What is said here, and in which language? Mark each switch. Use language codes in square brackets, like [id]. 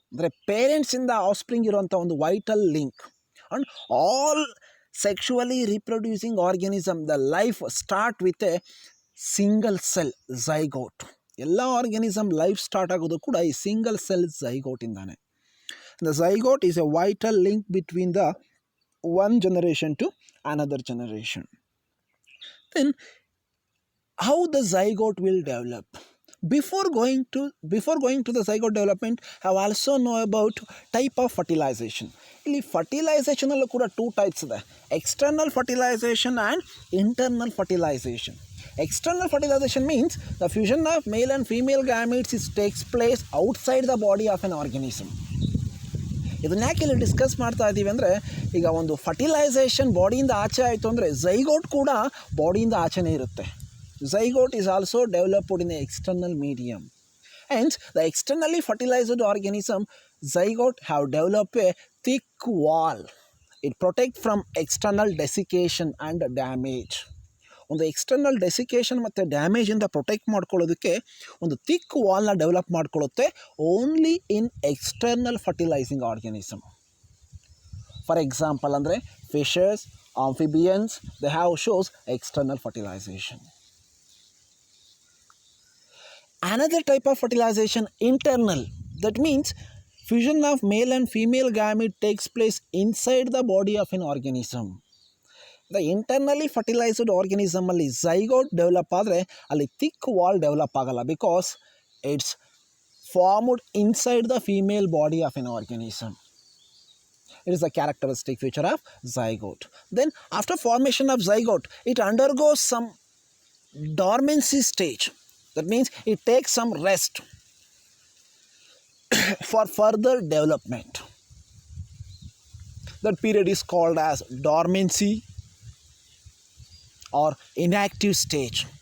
[kn] ಅಂದರೆ ಪೇರೆಂಟ್ಸಿಂದ ಆಫ್ಸ್ಪ್ರಿಂಗ್ ಇರುವಂಥ ಒಂದು vital link. [en] And all sexually reproducing organism the life start with a single cell zygote. [kn] ಎಲ್ಲ organism life start ಆಗೋದು ಕೂಡ ಈ single cell ಝೈಗೋಟಿಂದಾನೆ. [en] The zygote is a vital link between the one generation to another generation. Then, how the zygote will develop? Before going to the zygote development, I also know about type of fertilization. [kn] ಇಲ್ಲಿ fertilisation ಅಲ್ಲೂ ಕೂಡ 2 types ಇದೆ. External fertilisation and internal fertilisation. [en] External fertilization means the fusion of male and female gametes takes place outside the body of an organism. [kn] ಇದನ್ನ ಯಾಕೆ ಇಲ್ಲಿ discuss ಮಾಡ್ತಾ ಇದ್ದೀವಿ ಅಂದರೆ, ಈಗ ಒಂದು ಫರ್ಟಿಲೈಸೇಷನ್ ಬಾಡಿಯಿಂದ ಆಚೆ ಆಯಿತು ಅಂದರೆ ಝೈಗೋಟ್ ಕೂಡ ಬಾಡಿಯಿಂದ ಆಚೆನೇ ಇರುತ್ತೆ. [en] Zygote is also developed in a external medium. Hence the externally fertilised organism zygote have develop a thick wall. It protect from external desiccation and damage. [kn] ಒಂದು ಎಕ್ಸ್ಟರ್ನಲ್ ಡೆಸಿಕೇಷನ್ ಮತ್ತು ಡ್ಯಾಮೇಜಿಂದ ಪ್ರೊಟೆಕ್ಟ್ ಮಾಡ್ಕೊಳ್ಳೋದಕ್ಕೆ ಒಂದು thick ವಾಲ್ನ develop ಮಾಡ್ಕೊಳ್ಳುತ್ತೆ [en] Only in external fertilising organism. For example ಅಂದರೆ fishes, amphibians, they have shows external fertilisation. Another type of fertilization, internal. That means fusion of male and female gamete takes place inside the body of an organism. [kn] The internally fertilised ಆರ್ಗ್ಯಾನಿಸಮಲ್ಲಿ zygote develop ಆದರೆ ಅಲ್ಲಿ thick wall develop ಆಗಲ್ಲ, [en] Because it's formed inside the female body of an organism. It is a characteristic feature of zygote. Then after formation of zygote, it undergoes some dormancy stage. That means it takes some rest for further development. That period is called as dormancy or inactive stage.